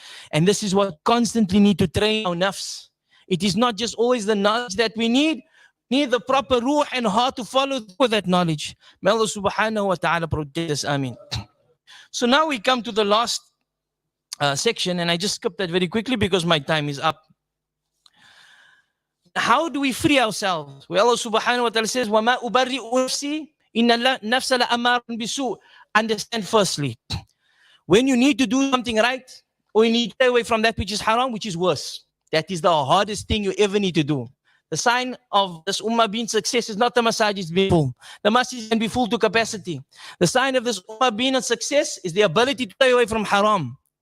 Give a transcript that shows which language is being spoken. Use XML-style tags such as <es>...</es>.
<en>And this is what constantly need to train our nafs. It is not just always the knowledge that we need the proper ruh and heart to follow through that knowledge. May Allah subhanahu wa ta'ala protect us. Ameen. So now we come to the last section, and I just skipped that very quickly because my time is up. How do we free ourselves? Well, Allah subhanahu wa ta'ala says,</en> <ar>وَمَا أُبَرِّئُ نَفْسِي إِنَّ النَّفْسَ لَأَمَّارٌ بِسُوءٍ.</ar> <en>Understand firstly, when you need to do something right, or you need to stay away from that which is haram, which is worse. That is the hardest thing you ever need to do. The sign of this ummah being success is not the masajid being full. The masjid can be full to capacity. The sign of this ummah being a success is the ability to stay away from haram.</en>